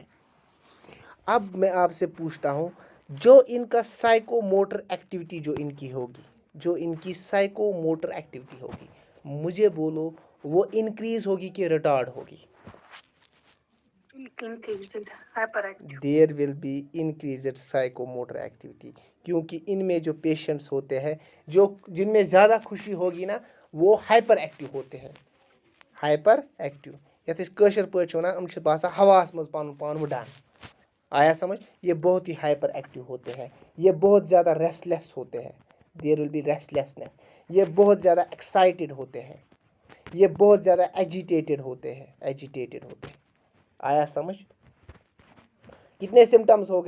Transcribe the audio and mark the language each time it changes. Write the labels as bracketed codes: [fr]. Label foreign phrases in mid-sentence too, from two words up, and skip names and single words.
[hi] अब मैं आपसे पूछता हूँ, जो इनका [en] psychomotor activity [hi] जो इनकी होगी, जो इनकी [en] psychomotor activity [hi] होगी, मुझे बोलो वो इंक्रीज होगी कि रिटार्ड होगी? [en] there will be increased psychomotor activity, [hi] क्योंकि इनमें जो पेशेंट्स होते हैं, जो जिनमें ज़्यादा खुशी होगी ना, वो [en] hyper active [hi] होते हैं। [en] hyper active [ks] यथ कशर पे वन, बासा हवास मज पन पान उड़ान। [hi] आया समझ? ये बहुत ही [en] hyper active [hi] होते हैं। ये बहुत ज़्यादा रेस्टलेस होते हैं। [en] there will be restlessness. [hi] ये बहुत ज़्यादा एक्साइटेड होते हैं। ये बहुत ज़्यादा एजिटेटेड होते हैं। एजिटेटेड होते हैं। आया समझ? कितने सिम्टम्स हो गए?